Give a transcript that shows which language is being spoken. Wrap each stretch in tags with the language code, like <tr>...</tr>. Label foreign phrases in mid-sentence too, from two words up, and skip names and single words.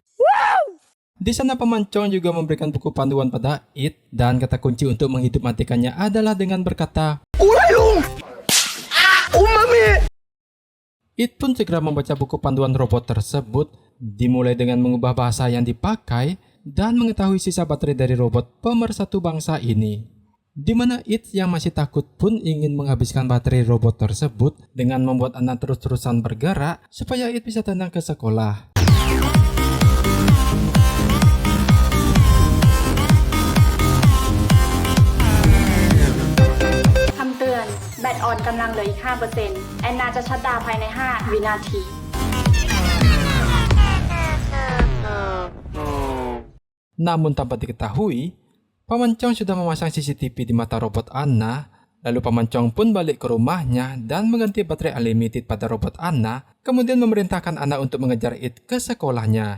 <id>Di sana Paman Chong juga memberikan buku panduan pada It, dan kata kunci untuk menghidup matikannya adalah dengan berkata, It pun segera membaca buku panduan robot tersebut, dimulai dengan mengubah bahasa yang dipakai dan mengetahui sisa baterai dari robot pemersatu bangsa ini. Di mana It yang masih takut pun ingin menghabiskan baterai robot tersebut dengan membuat anak terus-terusan bergerak supaya It bisa tenang ke sekolah.</id> <th>คำเตือนแบตอ่อนกำลังเหลืออีก 5% แอนนาจะชัตดาวน์ภายใน 5 วินาที</th> <id>Namun tanpa diketahui, Paman Chong sudah memasang CCTV di mata robot Anna. Lalu Paman Chong pun balik ke rumahnya dan mengganti baterai unlimited pada robot Anna, kemudian memerintahkan Anna untuk mengejar It ke sekolahnya.</id>